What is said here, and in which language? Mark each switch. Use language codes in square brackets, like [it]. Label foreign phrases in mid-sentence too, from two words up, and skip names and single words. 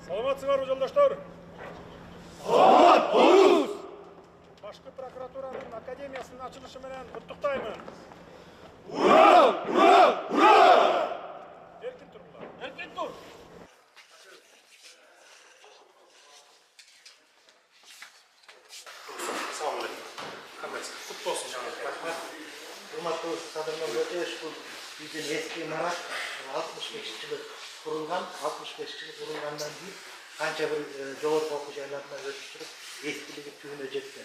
[ky] Саламатсыңарбы жолдоштор? Саламат болуңуз. Башкы прокуратуранын академиясынын ачылышы менен куттуктаймын. Ура! Ура! Ура! Эркин туруңлар. Эркин тур. [uz] Assalomu alaykum. Hammangizga qutlug' bo'lsin janob. Rahmat. Hurmatli Sadir Nurboyev, bu bizning eski imarat 65-yil qurilgan, 65-yil qurilgandan keyin qancha bir javob o'quv joylardan o'tkazib, eskiligi tuguna jetdi.